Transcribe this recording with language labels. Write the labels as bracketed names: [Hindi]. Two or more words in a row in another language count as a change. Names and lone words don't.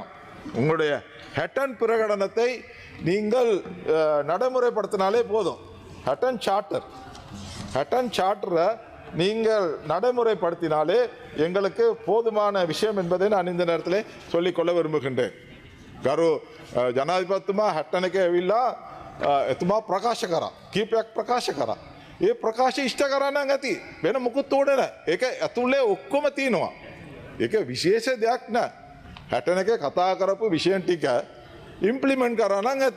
[Tamil] உங்களுடைய ஹட்டன் பிரகடனத்தை நீங்கள் நடைமுறைப்படுத்தினாலே போதும். ஹட்டன் சார்ட்டரை நீங்கள் நடைமுறைப்படுத்தினாலே எங்களுக்கு போதுமான விஷயம் என்பதை நான் இந்த நேரத்தில் சொல்லிக்கொள்ள விரும்புகின்றேன். [Sinhala] ගරු ජනාධිපතිතුමා හැට්ටනක ඇවිල්ලා එතුමා ප්‍රකාශ කරා කීපයක් ප්‍රකාශ කරා. ඒ ප්‍රකාශ ඉෂ්ට කරන්න ඇති වෙන මුකුත් ඕනේ නැහැ. ඒක ඇතුලේ ඔක්කොම තියෙනවා. ඒක විශේෂ දෙයක් නෑ. හැටනක කතා කරපු විෂයන් ටික ඉම්ප්ලිමන්ට් කරා නම් ඇති.